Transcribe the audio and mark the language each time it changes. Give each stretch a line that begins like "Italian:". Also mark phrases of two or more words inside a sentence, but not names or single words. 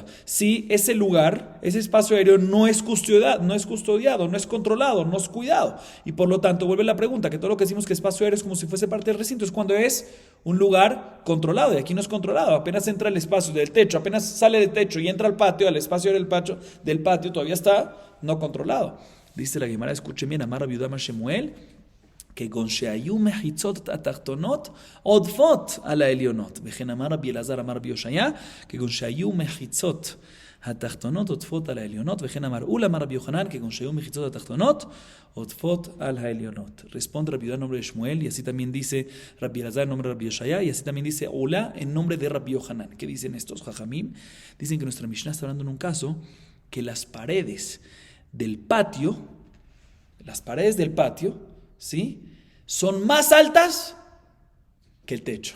Spanish: Si ese lugar, ese espacio aéreo no es custodiado, no es controlado, no es cuidado. Y por lo tanto, vuelve la pregunta, que todo lo que decimos que espacio aéreo es como si fuese parte del recinto, es cuando es un lugar controlado, y aquí no es controlado, apenas entra el espacio del techo, apenas sale del techo y entra al patio, al espacio aéreo del patio, todavía está no controlado. Dice la Gemara, escuchen bien,
Hebrew: אמר רבי יהודה בר שמואל, כגון שהיו מחיצות התחתונות עודפות על העליונות. וכן אמר רבי אלעזר אמר רבי יושעיה, כגון שהיו מחיצות התחתונות עודפות על העליונות. וכן אמר אולה אמר רבי יוחנן, כגון שהיו מחיצות התחתונות עודפות על העליונות.
Spanish: Responde Rabbi Yudá en nombre de Shmuel, y así también dice Rabbi Elazar en nombre de Rabbi Yoshaya, y así también dice Ula en nombre de Rabbi Yohanan. ¿Qué dicen estos jajamim? Dicen que nuestra Mishnah está hablando en un caso que las paredes del patio, ¿sí?, son más altas que el techo.